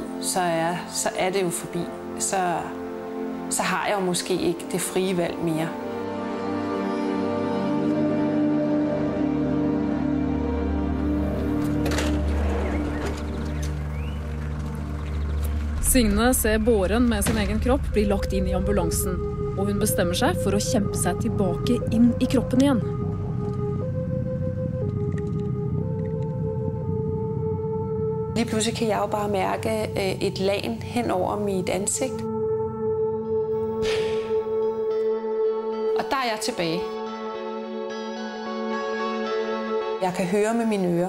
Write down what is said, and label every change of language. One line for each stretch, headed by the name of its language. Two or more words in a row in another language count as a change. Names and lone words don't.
Danish: Så er det jo forbi. Så har jeg jo måske ikke det frie valg mere.
Norwegian: Signe ser båren med sin egen kropp bli lagt inn i ambulansen, og hun bestemmer seg for å kjempe seg tilbake inn i kroppen igjen.
Danish: Lige pludselig kan jeg jo bare mærke et lagen hen over mit ansigt. Og der er jeg tilbage. Jeg kan høre med mine ører.